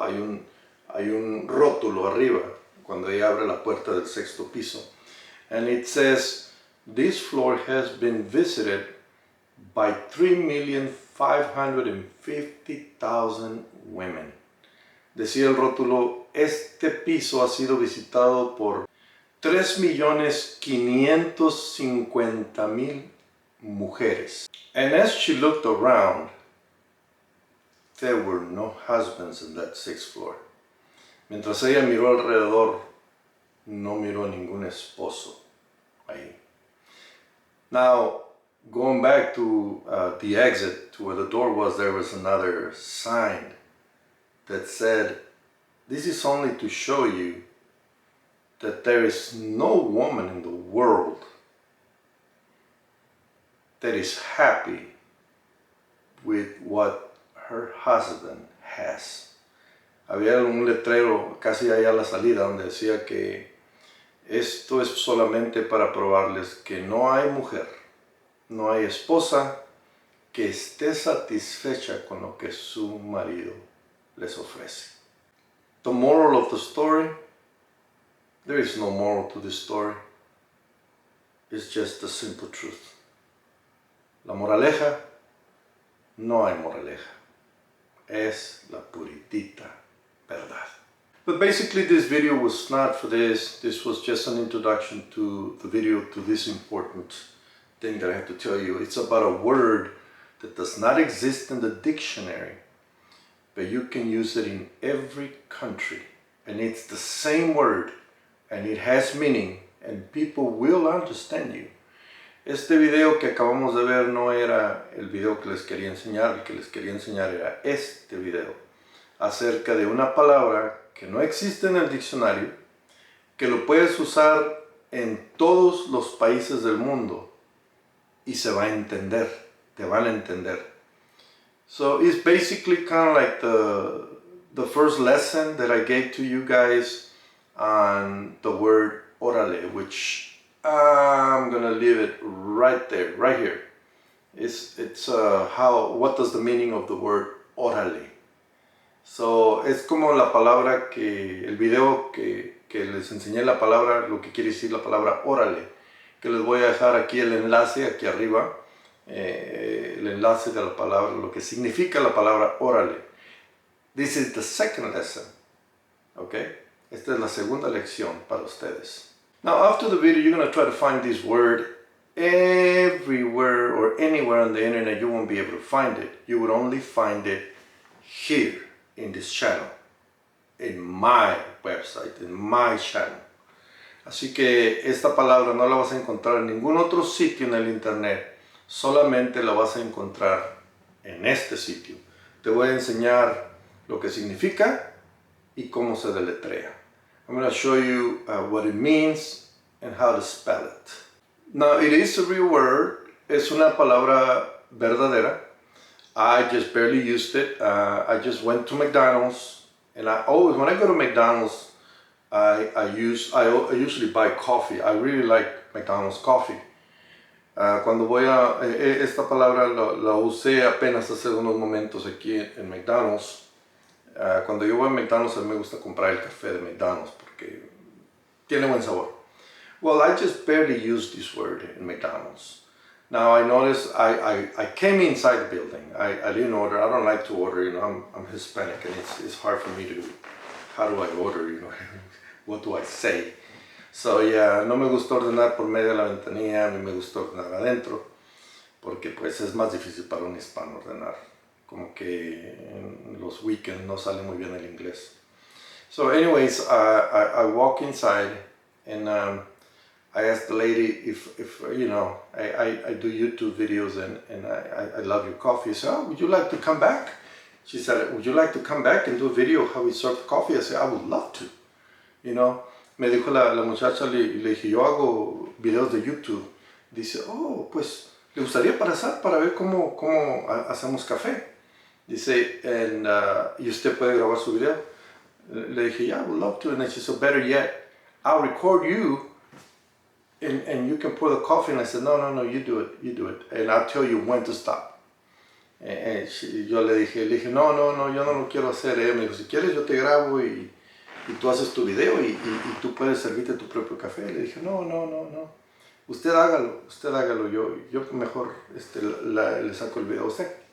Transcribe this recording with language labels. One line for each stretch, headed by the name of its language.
Spanish: Hay un rótulo arriba cuando ella abre la puerta del sexto piso.
English: And it says, this floor has been visited by 3,550,000 women.
Spanish: Decía el rótulo, este piso ha sido visitado por 3,550,000 mujeres.
English: And as she looked around, there were no husbands in that sixth floor.
Spanish: Mientras ella miró alrededor, no miró ningún esposo ahí.
English: Now, going back to the exit, to where the door was, there was another sign that said, this is only to show you that there is no woman in the world that is happy with what her husband has.
Spanish: había un letrero casi allá a la salida donde decía que esto es solamente para probarles que no hay mujer, no hay esposa que esté satisfecha con lo que su marido les ofrece.
English: The moral of the story, there is no moral to this story. It's just the simple truth.
Spanish: La moraleja, no hay moraleja. Es la puritita verdad.
English: But basically this video was not for this. This was just an introduction to the video, to this important thing that I have to tell you. It's about a word that does not exist in the dictionary, but you can use it in every country. And it's the same word, and it has meaning, and people will understand you.
Spanish: Este video que acabamos de ver no era el video que les quería enseñar. El que les quería enseñar era este video, acerca de una palabra que no existe en el diccionario, que lo puedes usar en todos los países del mundo y se va a entender, te van a entender.
English: So it's basically kind of like the first lesson that I gave to you guys on the word órale, which I'm gonna leave it right there, right here. What does the meaning of the word órale?
Spanish: So, es como la palabra el video que les enseñé la palabra, lo que quiere decir la palabra órale, que les voy a dejar aquí el enlace, aquí arriba, el enlace de la palabra, lo que significa la palabra órale.
English: This is the second lesson, okay?
Spanish: Esta es la segunda lección para ustedes.
English: Now, after the video, you're going to try to find this word everywhere or anywhere on the internet. You won't be able to find it. You would only find it here in this channel, in my website, in my channel.
Spanish: Así que esta palabra no la vas a encontrar en ningún otro sitio en el internet. Solamente la vas a encontrar en este sitio. Te voy a enseñar lo que significa y cómo se deletrea.
English: I'm going to show you what it means and how to spell it. Now, it is a real word.
Spanish: Es una palabra verdadera.
English: I just barely used it. I just went to McDonald's, and when I go to McDonald's, I usually buy coffee. I really like McDonald's coffee.
Spanish: Cuando voy esta palabra la usé apenas hace unos momentos aquí en McDonald's. Cuando yo voy a McDonald's, a mí me gusta comprar el café de McDonald's porque tiene buen sabor.
English: Well, I just barely used this word in McDonald's. Now I noticed I came inside the building. I didn't order. I don't like to order. You know, I'm Hispanic, and it's hard for me to. How do I order? You know, what do I say? So yeah,
Spanish: no me gusta ordenar por medio de la ventanilla. A mí me gusta ordenar adentro, porque pues es más difícil para un hispano ordenar. Como que en los weekends no sale muy bien el inglés.
English: So anyways, I walk inside and I asked the lady if you know, I do YouTube videos and I love your coffee. I said, oh, would you like to come back? She said, would you like to come back and do a video of how we serve coffee? I said, I would love to. You know,
Spanish: me dijo la muchacha, le dije, yo hago videos de YouTube. Dice, oh, pues, ¿le gustaría pasar para ver cómo hacemos café? Dice, y usted puede grabar su video. Le dije,
English: yeah, I would love to. And then she said, better yet, I'll record you and you can pour the coffee. And I said, no, you do it. And I'll tell you when to stop.
Spanish: Yo le dije, no, yo no lo quiero hacer. Me dijo, si quieres yo te grabo y tú haces tu video y tú puedes servirte tu propio café. Le dije, no. Usted hágalo. Yo mejor le saco el video a usted.